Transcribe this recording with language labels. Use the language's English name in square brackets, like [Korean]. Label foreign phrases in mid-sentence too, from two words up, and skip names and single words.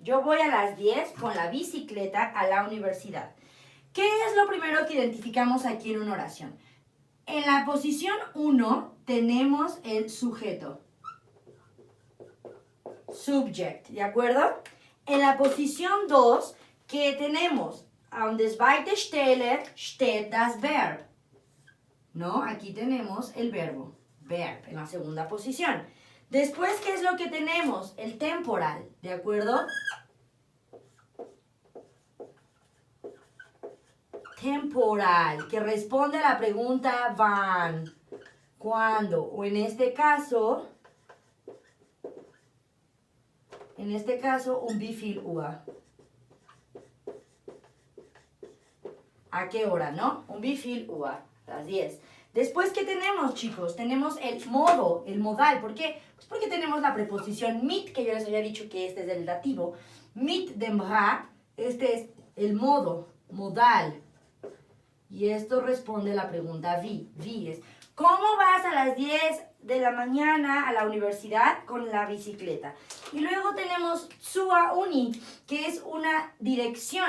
[Spanish] Yo voy a las 10 con la bicicleta a la universidad. ¿Qué es lo primero que identificamos aquí en una oración? En la posición 1 tenemos el sujeto. Subject, ¿de acuerdo? En la posición 2, ¿qué tenemos? [German] An der zweiten Stelle steht das Verb. [Spanish] ¿No? Aquí tenemos el verbo. Verb, en la segunda posición. Después, ¿qué es lo que tenemos? El temporal, ¿de acuerdo? Temporal, que responde a la pregunta wann, ¿cuándo? O en este caso, un [German] wie viel Uhr. [Spanish] ¿A qué hora, no? [German] Un wie viel Uhr, [Spanish] las 10. Después, ¿qué tenemos, chicos? Tenemos el modo, el modal. ¿Por qué? Pues porque tenemos la preposición mit, que yo les había dicho que este es el dativo. [German] Mit dem Rad, [Spanish] este es el modo, modal. Y esto responde a la pregunta wie. Wie es, ¿cómo vas a las 10 de la mañana a la universidad con la bicicleta? Y luego tenemos [German] zur Uni, [Spanish] que es una dirección.